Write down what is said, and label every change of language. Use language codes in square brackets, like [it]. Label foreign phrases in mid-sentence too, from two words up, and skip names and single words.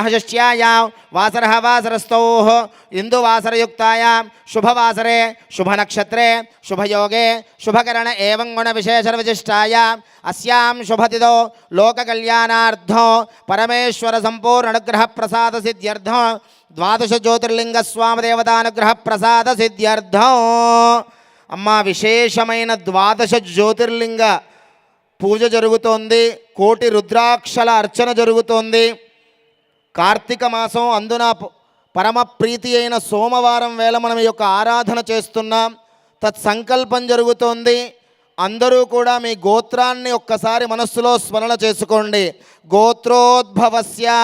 [sa] षष्ट्यायां वासरः वासरस्थौः इंदुवासरयुक्तायां शुभवासरे शुभनक्षत्रे शुभयोगे शुभकरण एवं गुण विशेष विशिष्टायां अस्यां शुभतिथौ लोककल्याणार्थं परमेश्वर संपूर्ण अनुग्रह प्रसाद सिद्ध्यर्थं 12 ज्योतिर्लिंग स्वामी देवतानुग्रह प्रसाद सिद्ध्यर्थं [te] అమ్మా విశేషమైన 12 జ్యోతిర్లింగ పూజ జరుగుతోంది కోటి రుద్రాక్షల అర్చన జరుగుతోంది కార్తీక మాసం అందున పరమ ప్రీతి అయిన సోమవారం వేళ మనం ఈ యొక్క ఆరాధన చేస్తున్నాం తత్సంకల్పం జరుగుతోంది అందరూ కూడా మీ గోత్రాన్ని ఒక్కసారి మనస్సులో స్మరణ చేసుకోండి గోత్రోద్భవస్య